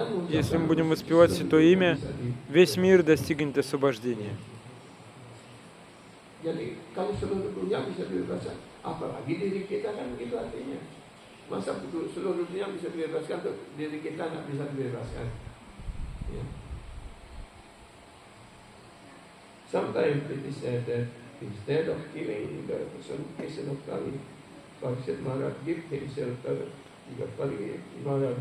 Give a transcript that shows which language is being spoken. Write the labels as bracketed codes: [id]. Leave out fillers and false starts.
[ru] Если мы будем воспевать Святое Имя, весь мир достигнет освобождения. [id] Jadi kalau seluruh dunia bisa dibebaskan, apalagi diri kita kan begitu artinya. Masa seluruh dunia bisa dibebaskan, diri kita nggak bisa dibebaskan. Ya. [en] Sometimes it is said that instead of killing the personification of Kali, Parikshit Maharaj give himself to the Kali Maharaj.